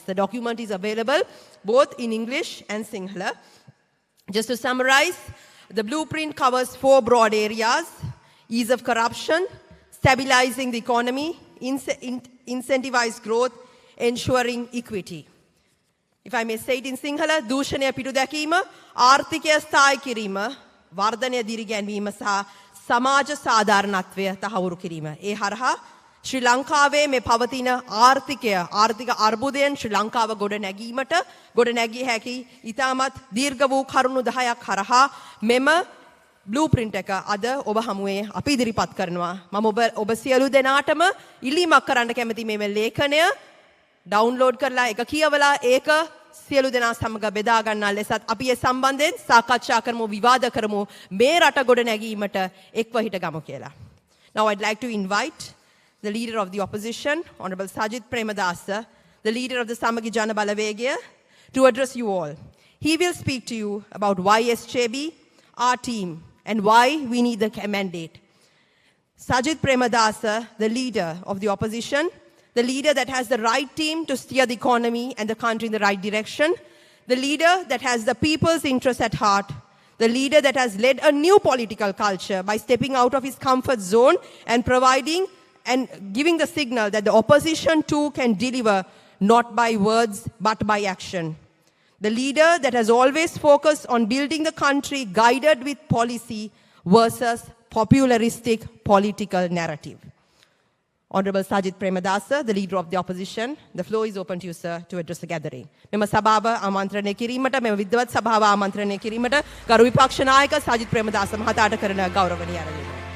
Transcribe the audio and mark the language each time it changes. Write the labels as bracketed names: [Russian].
[English] The document is available both in English and Sinhala. Just to summarize, the blueprint covers 4 broad areas: ease of corruption, stabilizing the economy, incentivize growth, ensuring equity. If I may say it in Sinhala, [Sinhala] දූෂණය පිටු දැකීම, ආර්ථිකය ස්ථායි කිරීම, වර්ධනය දිරිගැන්වීම සහ සමාජ සාධාරණත්වය තහවුරු කිරීම. ඒ හරහා ශ්‍රී ලංකාවේ මේ පවතින ආර්ථික අර්බුදයෙන් ශ්‍රී ලංකාව ගොඩ නැගී හැකි ඉතාමත් දීර්ඝ වූ කරුණු 10ක් හරහා මෙම බ්ලූප්‍රින්ට් එක අද ඔබ හමුවේ අපි ඉදිරිපත් කරනවා. මම ඔබ සියලු දෙනාටම ඉල්ලීමක් කරන්න කැමති මේ ලේඛනය ඩවුන්ලෝඩ් කරලා එක කියවලා ඒක සියලු දෙනා සමග බෙදා ගන්නා ලෙසත් අපි ඒ සම්බන්ධයෙන් සාකච්ඡා කරමු, විවාද කරමු, මේ රට ගොඩ නැගීමට එක්ව හිටගමු කියලා. [English] Now I'd like to invite the leader of the opposition, Honorable Sajith Premadasa, the leader of the Samagi Jana Balawegaya, to address you all. He will speak to you about why SJB, our team, and why we need the mandate. Sajith Premadasa, the leader of the opposition, the leader that has the right team to steer the economy and the country in the right direction, the leader that has the people's interest at heart, the leader that has led a new political culture by stepping out of his comfort zone and providing and giving the signal that the opposition too can deliver not by words but by action. The leader that has always focused on building the country guided with policy versus popularistic political narrative. Honorable Sajith Premadasa, the leader of the opposition, the floor is open to you, sir, to address the gathering. [Sinhala] මෙම සභාව ආමන්ත්‍රණය කිරීමට, මෙම විද්වත් සභාව ආමන්ත්‍රණය කිරීමට ගරු විපක්ෂ නායක සජිත් ප්‍රේමදාස මහතාට කරන ගෞරවනීය ආරාධනය.